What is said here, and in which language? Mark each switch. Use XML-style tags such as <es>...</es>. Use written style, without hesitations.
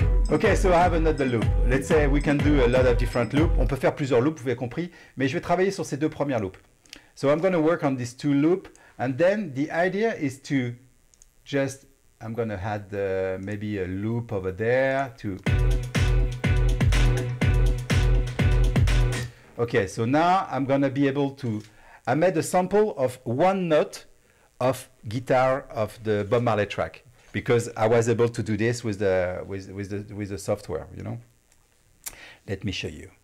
<en>Okay, so I have another loop. Let's say we can do a lot of different loops.</en> <fr>On peut faire plusieurs loops, vous avez compris, mais je vais travailler sur ces deux premières loops.</fr> <en>So I'm going to work on these two loops, and then the idea is to just, I'm going to add maybe a loop over there to. Okay, so now I'm going to be able to, I made a sample of one note of guitar of the Bob Marley track, because I was able to do this with the software, you know. Let me show you.</en>